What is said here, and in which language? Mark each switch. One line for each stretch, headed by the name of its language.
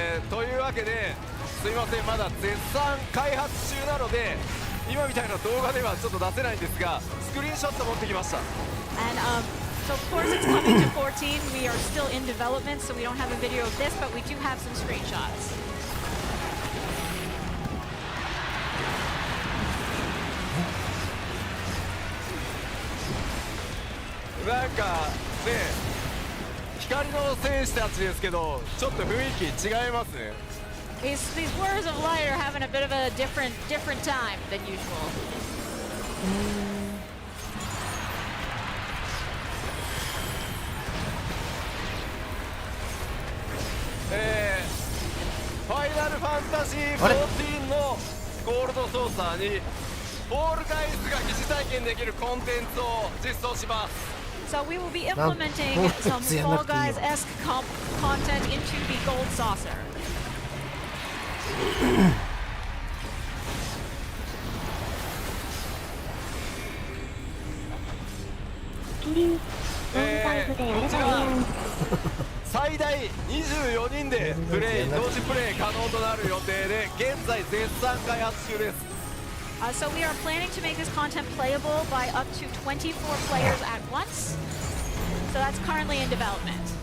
Japanese: というわけですいません、まだ絶賛開発中なので今みたいな動画ではちょっと出せないんですが、スクリーンショット持ってきました。
English: And so of course it's coming to 14. We are still in development, so we don't have a video of this, but we do have some screenshots.
Japanese: なんかね、光の戦士たちですけど、ちょっと雰囲気違いますね。
English: These Warriors of Light are having a bit of a different time than usual.
Japanese: ファイナルファンタジー14のゴールドソーサーにフォールガイズが疑似体験できるコンテンツを実装します。
English: So we will be implementing some Fall Guys-esque content into the Gold Saucer.
Japanese: キリン、オンタイムでやればいいやん。最大24人でプレイ、同時プレイ可能となる予定で、現在絶賛開発中です。
English: So we are planning to make this content playable by up to 24 players at once. So that's currently in development.